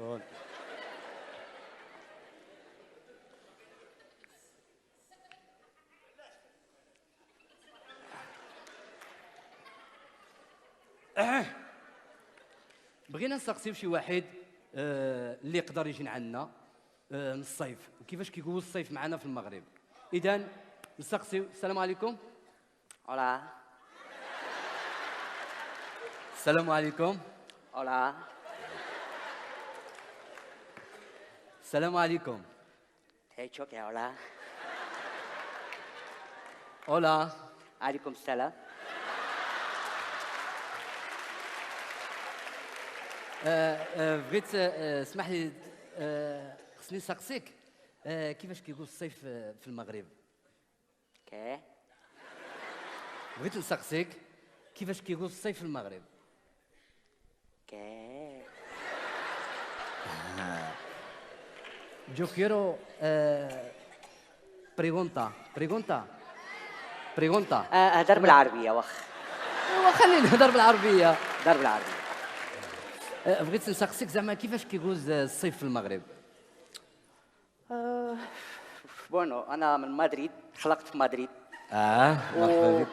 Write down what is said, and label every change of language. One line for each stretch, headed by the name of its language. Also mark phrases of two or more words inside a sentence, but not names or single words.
Arabic: بغينا نسقسيو شي واحد اللي يقدر يجي عندنا من الصيف وكيفاش كيجوز الصيف معنا في المغرب. اذا نسقسيو. السلام عليكم.
Spanish: Hola.
Arabic: السلام عليكم.
Spanish: Hola.
Arabic: السلام عليكم.
Spanish: He dicho que hola. اولا.
Arabic: عليكم السلام. بغيت اسمح لي خصني نسقسيك كيفاش كيجوز الصيف في المغرب. كي؟ بغيت نسقسيك كيفاش كيجوز الصيف في المغرب. كي؟
Spanish: Yo quiero pregunta.
Arabic: هدر بالعربية واخ. خليني نهضر بالعربية. هدر بالعربية. بغيت نسقسيك زعما كيفاش كيجوز الصيف في المغرب. بونو أنا من مدريد، خلقت في مدريد. مرحبا بك.